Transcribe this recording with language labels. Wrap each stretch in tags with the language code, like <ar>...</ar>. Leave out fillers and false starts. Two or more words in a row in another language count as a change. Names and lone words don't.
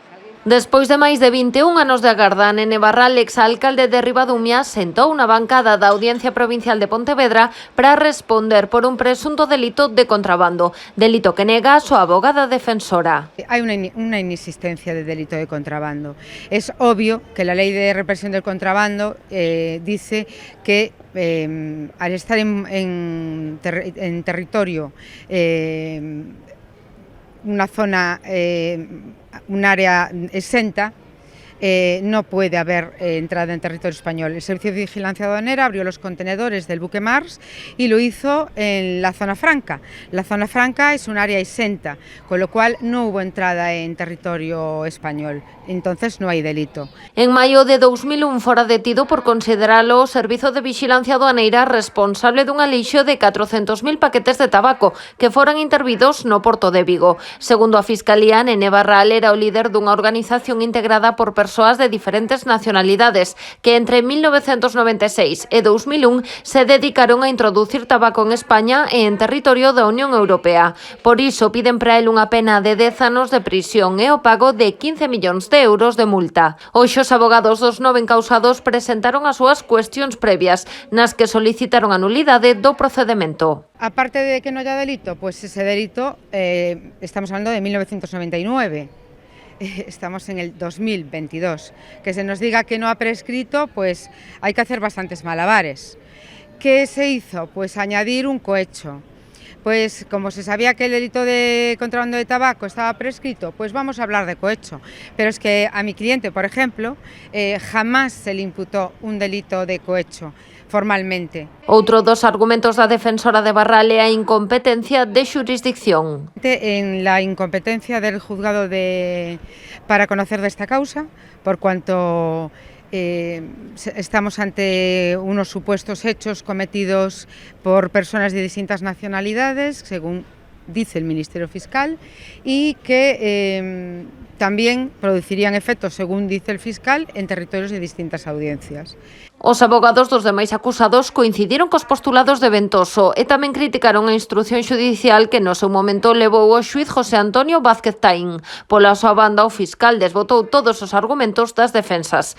<gl>Despois de máis de 21 anos de agarda, Nene Barral, exalcalde de Ribadumia, sentou na bancada da Audiencia Provincial de Pontevedra para responder por un presunto delito de contrabando, delito que nega a súa abogada defensora.</gl> <es>Hay una inexistencia de delito de contrabando. Es obvio que la Ley de Represión del Contrabando dice que al estar en territorio, una zona, un área exenta, no puede haber entrada en territorio español. El Servicio de Vigilancia Aduanera abrió los contenedores del buque Mars y lo hizo en la zona franca. La zona franca es un área exenta, con lo cual no hubo entrada en territorio español, entonces no hay delito.</es> <gl>En maio de 2001 fora detido por consideralo o Servizo de Vigilancia Aduaneira responsable dun alixo de 400.000 paquetes de tabaco que foran intervidos no Porto de Vigo. Segundo a Fiscalía, Nene Barral era o líder dunha organización integrada por persoas de diferentes nacionalidades que entre 1996 e 2001 se dedicaron a introducir tabaco en España e en territorio da Unión Europea. Por iso piden para el unha pena de 10 anos de prisión e o pago de 15 millóns de euros de multa. Hoxe os abogados dos 9 encausados presentaron as súas cuestións previas, nas que solicitaron a nulidade do procedemento.</gl> <es>Aparte de que no haya delito, pues ese delito, estamos hablando de 1999. Estamos en el 2022. Que se nos diga que no ha prescrito, pues hay que hacer bastantes malabares. ¿Qué se hizo? Pues añadir un cohecho. Pues como se sabía que el delito de contrabando de tabaco estaba prescrito, pues vamos a hablar de cohecho. Pero es que a mi cliente, por ejemplo, jamás se le imputó un delito de cohecho formalmente.</es> <gl>Outro dos argumentos da defensora de Barral é a incompetencia de xurisdicción.</gl> <es>En la incompetencia del juzgado para conocer de esta causa, por cuanto estamos ante unos supuestos hechos cometidos por personas de distintas nacionalidades, según dice el Ministerio Fiscal, y que también producirían efectos, según dice el fiscal, en territorios de distintas audiencias.</es> <gl>Os abogados dos demais acusados coincidiron cos postulados de Ventoso e tamén criticaron a instrución xudicial que no seu momento levou ao xuíz José Antonio Vázquez Taín. Pola súa banda, o fiscal desbotou todos os argumentos das defensas.</gl>